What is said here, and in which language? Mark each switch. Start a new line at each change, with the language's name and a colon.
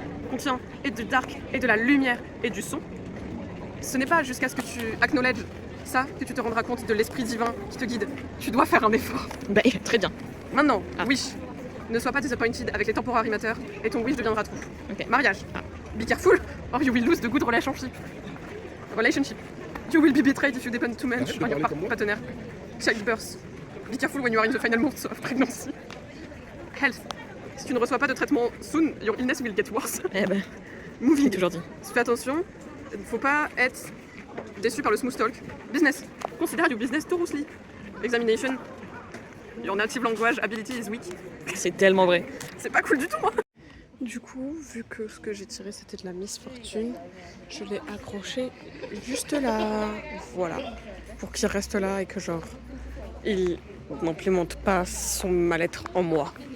French: contient et de dark, et de la lumière, et du son. Ce n'est pas jusqu'à ce que tu acknowledge ça que tu te rendras compte de l'esprit divin qui te guide. Tu dois faire un effort. Bah très bien. Maintenant, wish. Ne sois pas disappointed avec les
English: temporary matters
French: et ton wish deviendra true. Ok. Mariage.
English: Be careful or you will lose the good relationship. Relationship. You will be betrayed if you depend too much on your partner. Childbirth. Be careful when you are in the final months of pregnancy. Health.
French: Si tu ne reçois pas de traitement
English: soon, your illness will get worse.
French: Eh ben,
English: Moving.
French: c'est toujours dit. Fais attention, il ne faut pas être déçu par le
English: smooth talk. Business. Consider your business thoroughly. Examination. Your native language ability is weak.
French: C'est tellement vrai. C'est pas cool du tout, hein. Du coup, vu que ce que j'ai tiré c'était de la Miss Fortune, je l'ai accroché juste là. Voilà. Pour qu'il reste là et que genre, il n'implémente pas son mal-être en moi.